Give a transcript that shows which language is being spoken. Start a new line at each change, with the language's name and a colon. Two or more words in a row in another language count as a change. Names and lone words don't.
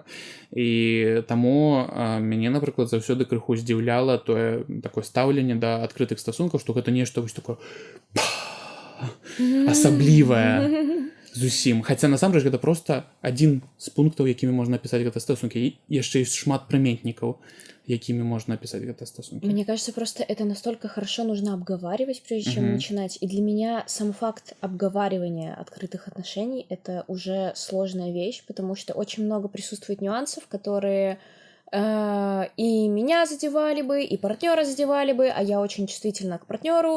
Belarusian: І таму мяне, напрыклад, заўсёды крыху здзіўляла тое такое стаўленне да адкрытых стасункаў, што гэта нешта вось такое асаблівая зусім. Хаця насамрэч гэта проста адзін з пунктаў, якімі можна апісаць гэта стасункі. Яшчэ ёсць шмат прыметнікаў, якімі
Russian: можно описать это
Belarusian: стосунки.
Russian: Мне кажется, просто это настолько хорошо нужно обговаривать, прежде чем начинать. И для меня сам факт обговаривания открытых отношений — это уже сложная вещь, потому что очень много присутствует нюансов, которые и меня задевали бы, и партнера задевали бы, а я очень чувствительна к партнеру.